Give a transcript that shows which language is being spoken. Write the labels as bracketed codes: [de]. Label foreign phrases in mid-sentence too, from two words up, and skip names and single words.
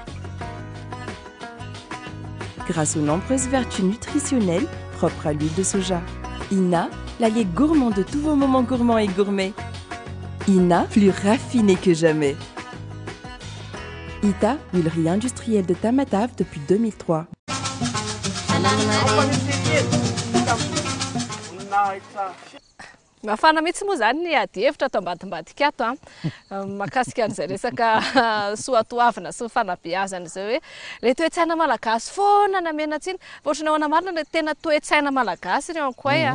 [fr] Grâce aux nombreuses vertus nutritionnelles propres à l'huile de soja. Ina, l'allié gourmand de tous vos moments gourmands et gourmets. Ina, plus raffiné que jamais. Ita, huilerie industrielle de Tamatave depuis 2003. [mg] Mafana mihitsy moa zany ny ady hevitra ato ambadimbadika ato mahakasika an'izay resaka soatoavina sy fanabeazana izay hoe le toe-tsaina malagasy foana namena tsiny ohatrany ahoana marina le tena toe-tsaina malagasy ireo koa